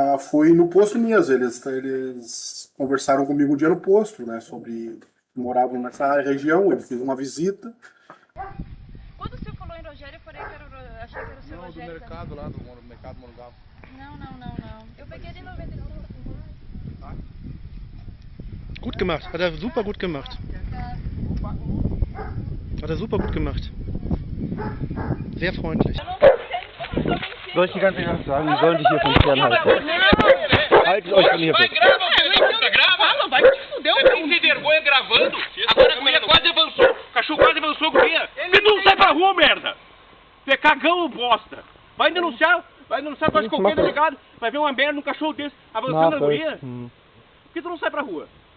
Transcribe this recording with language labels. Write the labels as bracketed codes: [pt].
[pt] Foi no posto mesmo, eles conversaram comigo um dia no posto, né? Sobre moravam nessa região, ele fez uma visita. Quando o senhor falou em Rogério, eu falei que achei que era o seu Rogério. Não, do mercado lá, do mercado Monungava. Não. Eu peguei de 95. Tá? [de] Gut gemacht, hat er super gut gemacht. Hat er super gut gemacht. Sehr freundlich. Soll ich die ganze Nacht sagen, die sollen dich hier von fernhalten. Haltet euch von hier weg. [pt] Vai te fuder, você tem vergonha gravando? Agora a mulher quase avançou, o cachorro quase avançou com a guia. E tu não sai pra rua, merda! Tu é cagão ou bosta? Vai denunciar tu acha qualquer delegado, vai ver uma merda num cachorro desse avançando na guia. Por que tu não sai pra rua?